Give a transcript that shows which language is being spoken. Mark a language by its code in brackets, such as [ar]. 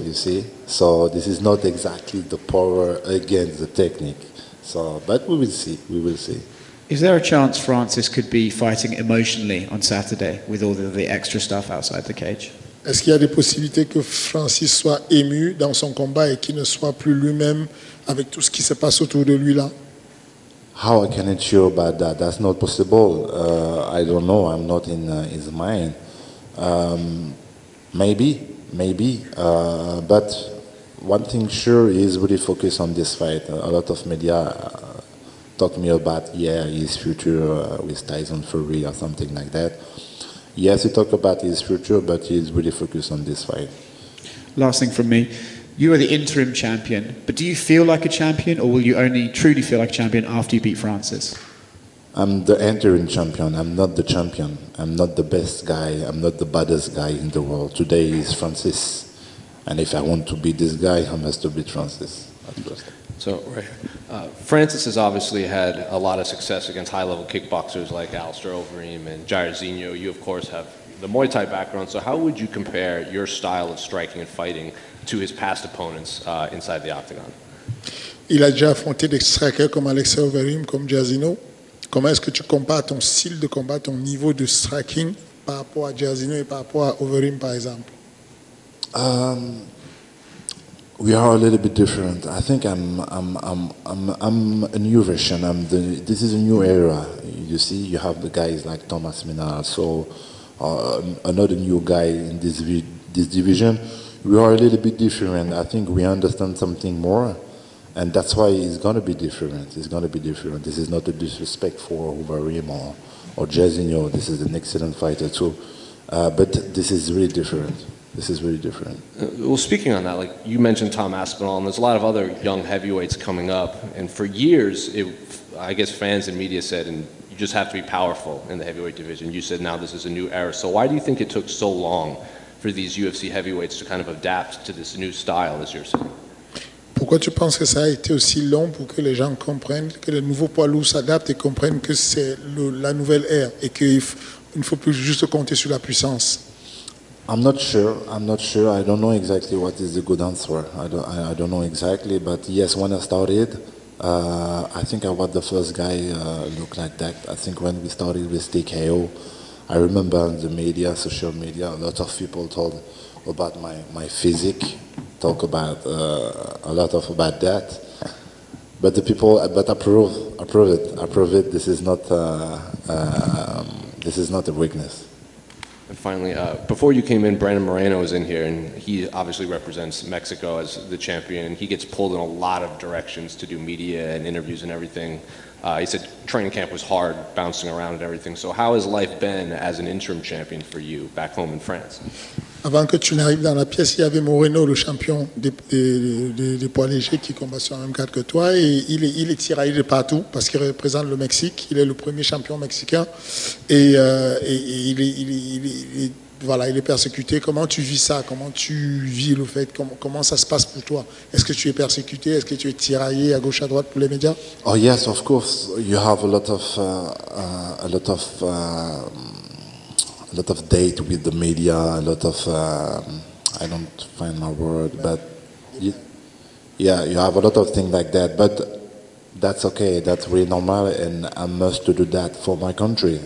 [en] You see, so this is not exactly the power against the technique. So, but we will see. We will see. Is there a chance Francis could be fighting emotionally on Saturday with all the extra stuff outside the cage? [fr] Est-ce qu'il y a des possibilités que Francis soit ému dans son combat et qu'il ne soit plus lui-même avec tout ce qui se passe autour de lui là? [en] How I can ensure about that? That's not possible. I don't know. I'm not in his mind. Maybe. But one thing sure is really focused on this fight. A lot of media talk to me about his future with Tyson Fury or something like that. Yes, he talk about his future, but he's really focused on this fight. Last thing from me. You are the interim champion, but do you feel like a champion, or will you only truly feel like a champion after you beat Francis? I'm the interim champion. I'm not the champion. I'm not the best guy. I'm not the baddest guy in the world. Today is Francis. And if I want to beat this guy, I must beat Francis at first. So, right here. Francis has obviously had a lot of success against high-level kickboxers like Alistair Overeem and Jairzinho. You, of course, have the Muay Thai background. So how would you compare your style of striking and fighting to his past opponents inside the octagon? [fr] Il a déjà affronté des strikers comme Alistair Overeem, comme Jairzinho. Comment est-ce que tu compares ton style de combat, ton niveau de striking par rapport à Jairzinho et par rapport à Overeem, par exemple? [en] We are a little bit different. I think I'm a new version. This is a new era. You see, you have the guys like Thomas Minard, so another new guy in this division. We are a little bit different. I think we understand something more, and that's why it's gonna be different. It's gonna be different. This is not a disrespect for Overeem or Jairzinho. This is an excellent fighter too. But this is really different. This is really different. Well, speaking on that, like you mentioned Tom Aspinall, and there's a lot of other young heavyweights coming up. And for years, I guess fans and media said, and you just have to be powerful in the heavyweight division. You said now this is a new era. So why do you think it took so long for these UFC heavyweights to kind of adapt to this new style, as you're saying? [fr] Pourquoi tu penses que ça a été aussi long pour que les gens comprennent, que les nouveaux poids lourds s'adaptent et comprennent que c'est la nouvelle ère et qu'il ne faut plus juste compter sur la puissance? [en] I'm not sure. I don't know exactly what is the good answer. I don't know exactly. But yes, when I started, I think I was the first guy look like that. I think when we started with TKO, I remember in the media, social media, a lot of people told about my physique, talk about a lot of about that. But the people, approve it. This is not a weakness. And finally, before you came in, Brandon Moreno was in here, and he obviously represents Mexico as the champion, and he gets pulled in a lot of directions to do media and interviews and everything. He said training camp was hard, bouncing around and everything. So how has life been as an interim champion for you back home in France? [fr] Avant que tu n'arrives dans la pièce, il y avait Moreno, le champion des poids légers qui combat sur la même carte que toi. Et il est tiraillé de partout parce qu'il représente le Mexique. Il est le premier champion mexicain. Et il est persécuté. Comment tu vis ça? Comment tu vis le fait? Comment ça se passe pour toi? Est-ce que tu es persécuté? Est-ce que tu es tiraillé à gauche, à droite pour les médias? [en] Oh yes, of course. You have a lot of date with the media, a lot of I don't find my word, but you have a lot of things like that. But that's okay. That's really normal, and I must do that for my country.